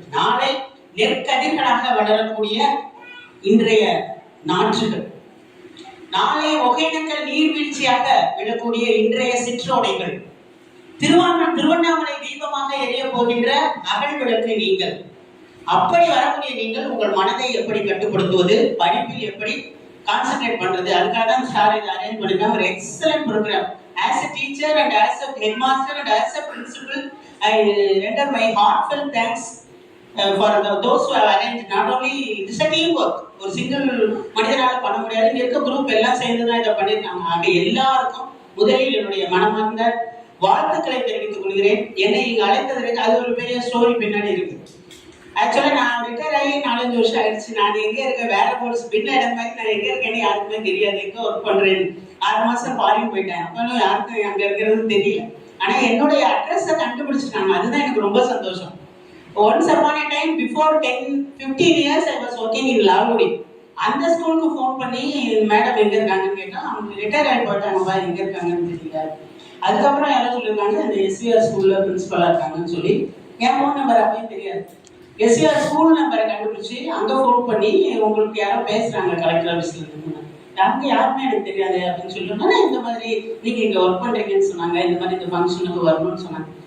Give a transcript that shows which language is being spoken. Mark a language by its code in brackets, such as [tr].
[ta] நாளை நெற்கதிர்களாக வளரக்கூடிய இன்றைய நாற்றுகள், நாளை ஒகேனக்கல் நீர்வீழ்ச்சியாக விழக்கூடிய இன்றைய சிற்றோடைகள், திருவண்ணாமலை தீபமாக எரிய போகின்ற அகல் விளக்கு நீங்கள். அப்படி வரக்கூடிய நீங்கள் உங்கள் மனதை எப்படி கட்டுப்படுத்துவது, படிப்பில் எப்படி கான்சென்ட்ரேட் பண்றது, அதுக்காக தான் சார் இதை அரேஞ்ச் பண்ணிருக்காங்க. ஒரு excellent program. [en] As a teacher and as a headmaster and as a principal, I render my heartfelt thanks for those who have arranged. Not only it is a team work, [ta] ஒரு single மனிதனால பண்ண முடியாது. இங்க இருக்க group எல்லாம் சேர்ந்துதான் இதை பண்ணிருக்காங்க. ஆக எல்லாருக்கும் முதலில் என்னுடைய மனமார்ந்த வாழ்த்துக்களை தெரிவித்துக் கொள்கிறேன். என்னை இங்க அழைத்ததற்கு அது ஒரு பெரிய ஸ்டோரி பின்னாடி இருக்கு. ஆக்சுவலா நான் ரிட்டையர் ஆகி 4-5 வருஷம் ஆயிடுச்சு. நான் எங்க இருக்கேன், வேற போர்ஸ் பின்ன இடம் மாதிரி நான் எங்க இருக்கேன்னு யாருக்குமே தெரியாது. எங்க ஒர்க் பண்றேன், 6 மாசம் ஃபாரின் போயிட்டேன். அப்பனும் யாருக்கும் அங்க இருக்கிறது தெரியல. ஆனா என்னுடைய அட்ரஸை கண்டுபிடிச்சிட்டாங்க. அதுதான் எனக்கு ரொம்ப சந்தோஷம். [en] Once upon a time before 10-15 years I was working in Lalgudi. [ta] அந்த ஸ்கூலுக்கு ஃபோன் பண்ணி மேடம் எங்க இருக்காங்கன்னு கேட்டா, அவங்க ரிட்டையர் ஆகி போயிட்டாங்கப்பா, எங்க இருக்காங்கன்னு தெரியல. அதுக்கப்புறம் யாரும் சொல்லியிருக்காங்க அந்த SVR ஸ்கூல்ல பிரின்சிபலா இருக்காங்கன்னு சொல்லி. என் ஃபோன் நம்பர் அப்பயும் தெரியாது. SVR ஸ்கூல் நம்பரை கண்டுபிடிச்சு அங்க ஃபோன் பண்ணி, உங்களுக்கு யாரோ பேசுறாங்க கலெக்டர் ஆஃபீஸ்ல இருந்து, அங்க யாருமே எனக்கு தெரியாது அப்படின்னு சொல்லிட்டோம்னா, இந்த மாதிரி நீங்க இங்க ஒர்க் பண்றீங்கன்னு சொன்னாங்க, இந்த மாதிரி இந்த ஃபங்க்ஷனுக்கு வரணும்னு சொன்னாங்க.